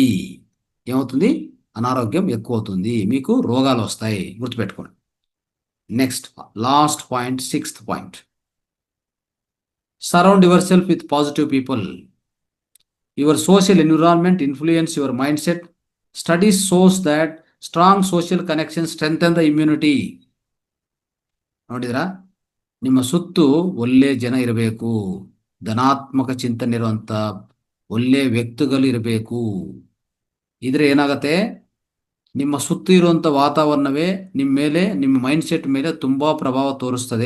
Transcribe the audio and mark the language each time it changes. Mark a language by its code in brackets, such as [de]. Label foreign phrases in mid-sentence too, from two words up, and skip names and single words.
[te] ఏమవుతుంది? అనారోగ్యం ఎక్కువ అవుతుంది. మీకు రోగాలు వస్తాయి. గుర్తుపెట్టుకోండి. [en] Next last point, 6th point. Surround yourself with positive people. Your social environment influence your mind set. Studies shows that strong social connection strengthen the immunity. [kn] ನೋಡಿದ್ರಾ? ನಿಮ್ಮ ಸುತ್ತು ಒಳ್ಳೆ ಜನ ಇರಬೇಕು, ಧನಾತ್ಮಕ ಚಿಂತನೆ ಇರುವಂಥ ಒಳ್ಳೆ ವ್ಯಕ್ತಿಗಳು ಇರಬೇಕು. ಇದ್ರೆ ಏನಾಗತ್ತೆ, ನಿಮ್ಮ ಸುತ್ತು ಇರುವಂಥ ವಾತಾವರಣವೇ ನಿಮ್ಮ ಮೇಲೆ, ನಿಮ್ಮ [en] mind set [kn] ಮೇಲೆ ತುಂಬ ಪ್ರಭಾವ ತೋರಿಸ್ತದೆ.